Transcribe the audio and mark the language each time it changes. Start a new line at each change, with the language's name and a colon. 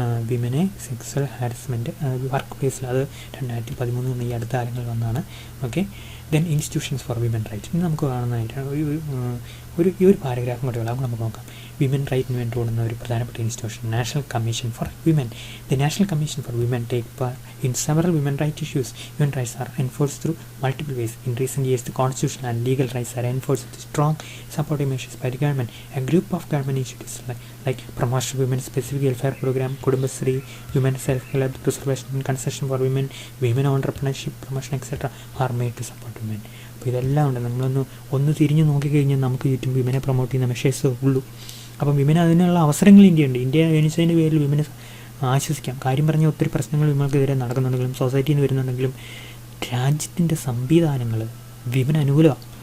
Malayalam: വിമനെ sexual harassment work പ്ലേസിൽ, അത് 2013 ഈ അടുത്ത കാലങ്ങളിൽ വന്നതാണ്.
English: Okay, then institutions for women rights.
Malayalam: ഇന്ന് നമുക്ക് കാണുന്നതായിട്ടാണ് ഈ ഒരു പാരഗ്രാഫും കൂടെ ഉള്ളത്, നമുക്ക് നോക്കാം. വിമൻ റൈറ്റിന് വേണ്ടി ഓടുന്ന ഒരു പ്രധാനപ്പെട്ട institution national commission for women.
English: The national commission for women take part in several women rights issues. Women rights are enforced through multiple ways. In recent years, the constitutional and legal rights are enforced with strong supportive measures by the government. A group of government initiatives like promotion of women specific welfare program, Kudumbashree, women self-help, preservation and concession for women, women entrepreneurship promotion etc. are made to support women.
Malayalam: അപ്പോൾ ഇതെല്ലാം ഉണ്ട്. നമ്മളൊന്ന് തിരിഞ്ഞ് നോക്കിക്കഴിഞ്ഞാൽ നമുക്ക് ചുറ്റും വിമനെ promote ചെയ്യുന്ന measures ഉള്ളൂ. അപ്പം വിമന് അതിനുള്ള അവസരങ്ങൾ ഇന്ത്യ ജനിച്ചതിൻ്റെ പേരിൽ വിമനെ ആശ്വസിക്കാം. കാര്യം പറഞ്ഞാൽ ഒത്തിരി പ്രശ്നങ്ങൾ വിമർക്കെതിരെ നടക്കുന്നുണ്ടെങ്കിലും സൊസൈറ്റിയിൽ നിന്ന് വരുന്നുണ്ടെങ്കിലും രാജ്യത്തിൻ്റെ സംവിധാനങ്ങൾ വിമന് അനുകൂലമാണ്.